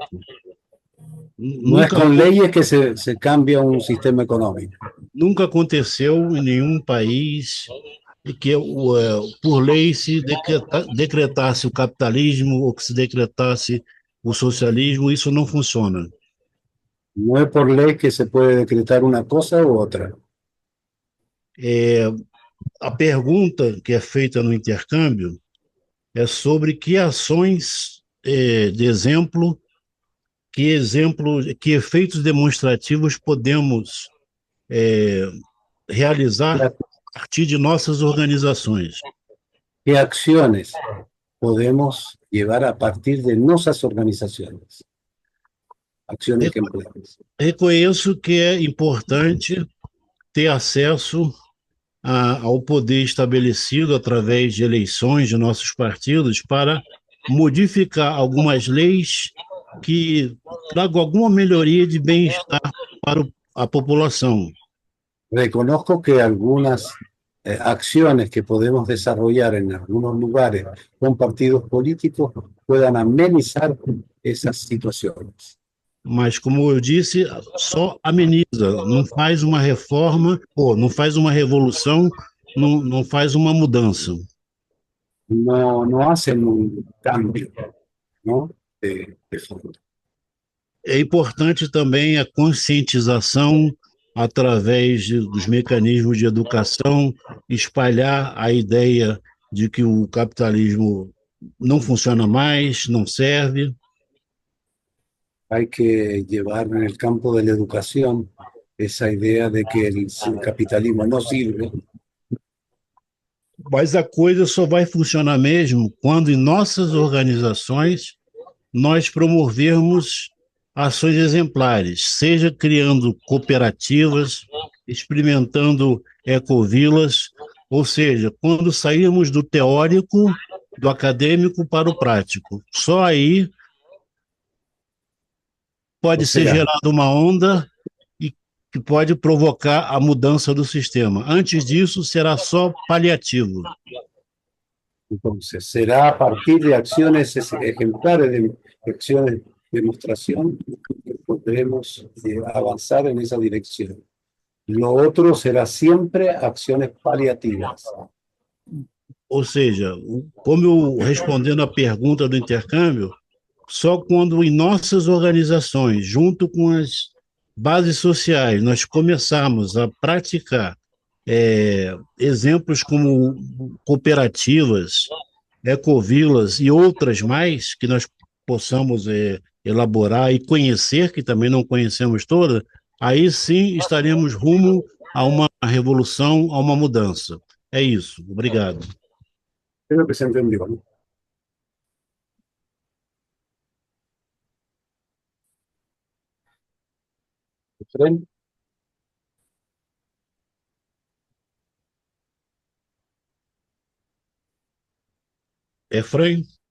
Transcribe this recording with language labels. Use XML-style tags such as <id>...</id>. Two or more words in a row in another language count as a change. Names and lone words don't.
<pt>Não é com leyes que se cambia um sistema econômico. Nunca aconteceu em nenhum país que por lei se decretasse o capitalismo ou que se decretasse o socialismo. Isso não funciona. Não é por lei que se pode decretar uma coisa ou outra. A pergunta que é feita no intercâmbio é sobre que ações de exemplo, que efeitos demonstrativos podemos realizar a partir de nossas organizações.</pt> <es>Que acciones podemos llevar a partir de</es> <pt>nossas organizações?</pt> <es>Acciones que empleamos.</es> <pt>Reconheço que é importante ter acesso ao poder estabelecido através de eleições de nossos partidos para modificar algumas leis que tragam alguma melhoria de bem-estar para a população.</pt> <es>Reconozco que algunas acciones que podemos desarrollar en algunos lugares con partidos políticos puedan amenizar esas situaciones.</es> <pt>Mas, como eu disse, só ameniza, não faz uma reforma, não faz uma revolução, não faz uma mudança.</pt> <es>No hacen un cambio, ¿no? de fondo.</es> <pt>É importante também a conscientização através dos mecanismos de educação, espalhar a ideia de que o capitalismo não funciona mais, não serve.</pt> <es>Hay que llevar en el campo de la educación esa idea de que el capitalismo no sirve.</es> <pt>Mas a coisa só vai funcionar mesmo quando em nossas organizações nós promovermos ações exemplares, seja criando cooperativas, experimentando ecovilas, ou seja, quando sairmos do teórico, do acadêmico para o prático. Só aí O pode ser</pt> <es>sea,</es> <pt>gerada uma onda e que pode provocar a mudança do sistema. Antes disso, será só paliativo.</pt> <es>entonces, será a partir de acciones ejemplares, de acciones de demostración, que podremos avanzar en esa dirección. Lo otro será siempre acciones paliativas.</es> <pt>Ou seja, como eu respondendo à pergunta do intercâmbio, só quando em nossas organizações, junto com as bases sociais, nós começarmos a praticar exemplos como cooperativas, ecovilas e outras mais que nós possamos elaborar e conhecer, que também não conhecemos todas, aí sim estaremos rumo a uma revolução, a uma mudança. É isso. Obrigado.</pt> <es>Creo que se entendió, ¿no? Efraín, Efraim?</es>